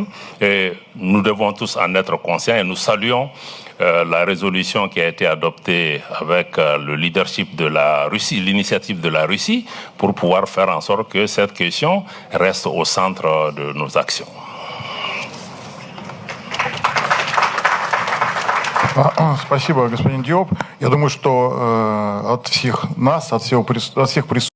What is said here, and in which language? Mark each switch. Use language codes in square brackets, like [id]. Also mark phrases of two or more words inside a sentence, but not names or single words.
[fr] Et nous devons tous en être conscients et nous saluons la résolution qui a été adoptée avec le leadership de la Russie, l'initiative de la Russie, pour pouvoir faire en sorte que cette question reste au centre de nos actions. [ru] Спасибо, господин Диоп. Я думаю, что от всех нас, от всех присутствующих,